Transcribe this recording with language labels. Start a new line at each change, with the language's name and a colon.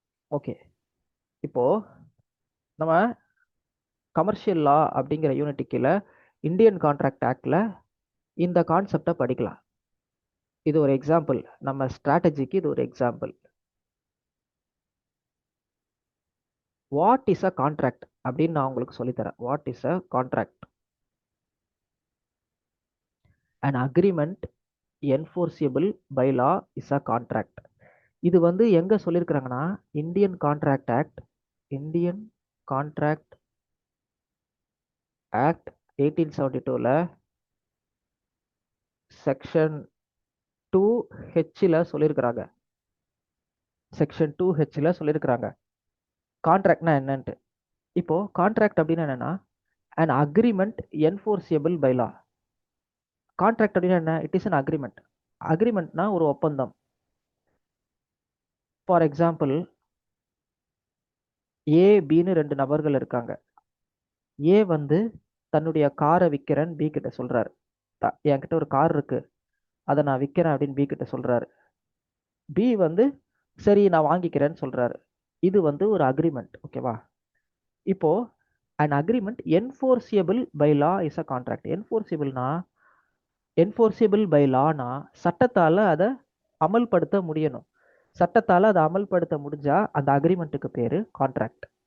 Tamil: Okay, இப்போது நம்ம commercial லா அப்படிங்கிற யூனிட் கீழே இந்தியன் கான்ட்ராக்ட் ஆக்டில் இந்த கான்செப்டை படிக்கலாம். இது ஒரு எக்ஸாம்பிள், நம்ம ஸ்ட்ராட்டஜிக்கு இது ஒரு example.
English: what is a contract
Tamil: அப்படின்னு நான் உங்களுக்கு சொல்லித்தரேன்.
English: What is a contract? an agreement enforceable by law is a contract.
Tamil: இது வந்து எங்க சொல்லியிருக்கிறாங்கன்னா Indian contract act, Indian contract act 1872ல section 2Hல சொல்லியிருக்கிறாங்க. செக்ஷன் 2Hல சொல்லியிருக்கிறாங்க கான்ட்ராக்ட்னா என்னன்ட்டு. இப்போ கான்ட்ராக்ட் அப்படின்னு என்னன்னா
English: an agreement enforceable by law.
Tamil: Contract அப்படின்னா என்ன?
English: It is an agreement.
Tamil: அக்ரிமெண்ட்னா ஒரு ஒப்பந்தம். ஃபார் எக்ஸாம்பிள், ஏ பின்னு 2 நபர்கள் இருக்காங்க. ஏ வந்து தன்னுடைய காரை விற்கிறேன்னு பி கிட்ட சொல்றாரு. என்கிட்ட ஒரு கார் இருக்கு, அதை நான் விற்கிறேன் அப்படின்னு பி கிட்ட சொல்றாரு. பி வந்து சரி நான் வாங்கிக்கிறேன்னு சொல்றாரு. இது வந்து ஒரு அக்ரிமெண்ட். ஓகேவா?
English: இப்போ an agreement enforceable by law is a contract. enforceable by lawனா
Tamil: சட்டத்தால அதை அமல்படுத்த முடியணும். சட்டத்தால அதை அமல்படுத்த முடிஞ்சா அந்த அக்ரிமெண்ட்டுக்கு பேரு கான்ட்ராக்ட்.